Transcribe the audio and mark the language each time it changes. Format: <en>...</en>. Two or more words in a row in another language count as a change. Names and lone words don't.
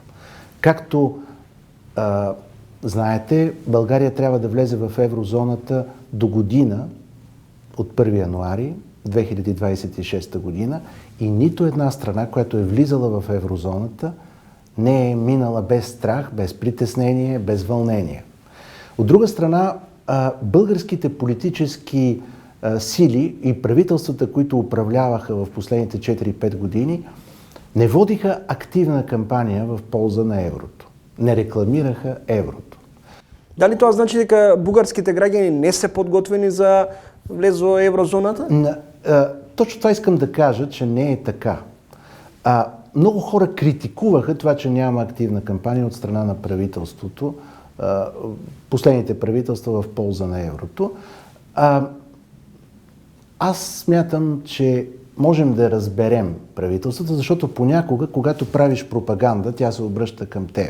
<bg>Както знаете, България трябва да влезе в еврозоната до година, от 1 януари 2026 година, и нито една страна, която е влизала в еврозоната, не е минала без страх, без притеснение, без вълнение. От друга страна, българските политически сили и правителствата, които управляваха в последните 4-5 години, не водиха активна кампания в полза на еврото. Не рекламираха еврото.</bg> <mk>Дали тоа значи дека бугарските граѓани не се подготвени за влез во еврозоната?</mk> <bg>Точно това искам да кажа, че не е така. Много хора критикуваха това, че няма активна кампания от страна на правителството, последните правителства в полза на еврото. Аз смятам, че можем да разберем правителството, защото понякога, когато правиш пропаганда, тя се обръща към тебе.</bg>